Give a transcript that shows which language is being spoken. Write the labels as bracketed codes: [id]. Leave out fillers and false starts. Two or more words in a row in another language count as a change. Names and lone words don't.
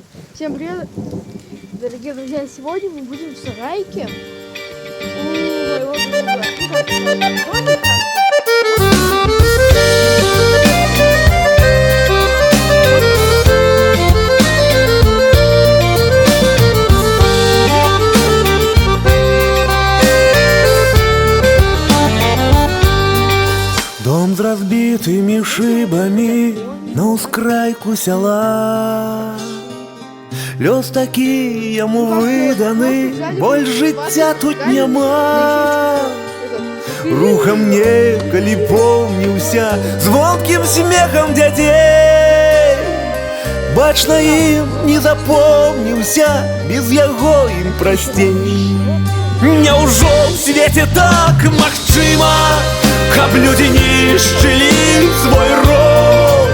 [ru] Всем привет, дорогие друзья! Сегодня мы будем в сарайке у моего друга. [uk] Дом з розбитими шибами на ускрайку села. Лёс такий йому виданий, боль життя тут нема. [be] Рухом некалі помніўся звонкім смехам дзяцей. Бачна ім не запомніўся, без яго ім прасцей. Няўжо ў свеце так магчыма, каб людзі нішчылі свой род?